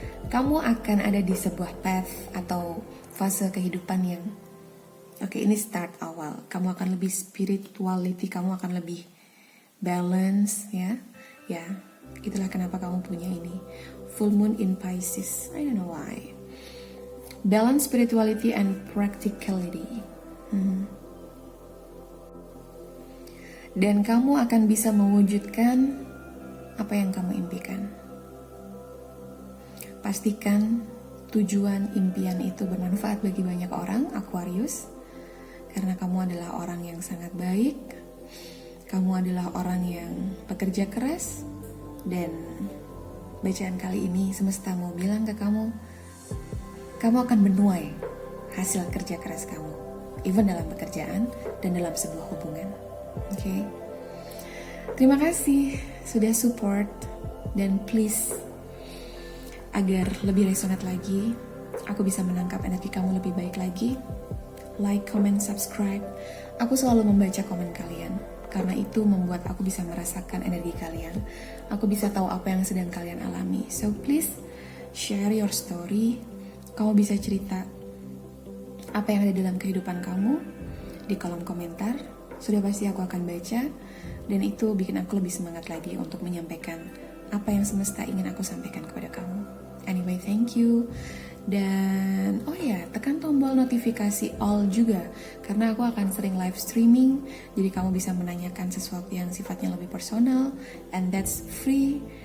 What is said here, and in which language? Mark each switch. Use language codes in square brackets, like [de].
[id] Kamu akan ada di sebuah path atau fase kehidupan yang ini start awal. Kamu akan lebih spirituality, kamu akan lebih balance, ya. Ya, itulah kenapa kamu punya ini. [en] Full moon in Pisces. I don't know why. Balance spirituality and practicality. [id] Dan kamu akan bisa mewujudkan apa yang kamu impikan. Pastikan tujuan impian itu bermanfaat bagi banyak orang, Aquarius. Karena kamu adalah orang yang sangat baik. Kamu adalah orang yang pekerja keras. Dan bacaan kali ini semesta mau bilang ke kamu, kamu akan menuai hasil kerja keras kamu, even dalam pekerjaan dan dalam sebuah hubungan. Oke? Terima kasih sudah support, dan please, agar lebih resonate lagi, aku bisa menangkap energi kamu lebih baik lagi, [en] like, comment, subscribe. [id] Aku selalu membaca komen kalian, karena itu membuat aku bisa merasakan energi kalian. Aku bisa tahu apa yang sedang kalian alami. [en] So please, share your story. [id] Kamu bisa cerita apa yang ada dalam kehidupan kamu di kolom komentar. Sudah pasti aku akan baca, dan itu bikin aku lebih semangat lagi untuk menyampaikan apa yang semesta ingin aku sampaikan kepada kamu. [en] Anyway, thank you. [id] Dan tekan tombol notifikasi all juga, karena aku akan sering live streaming, jadi kamu bisa menanyakan sesuatu yang sifatnya lebih personal, [en] and that's free.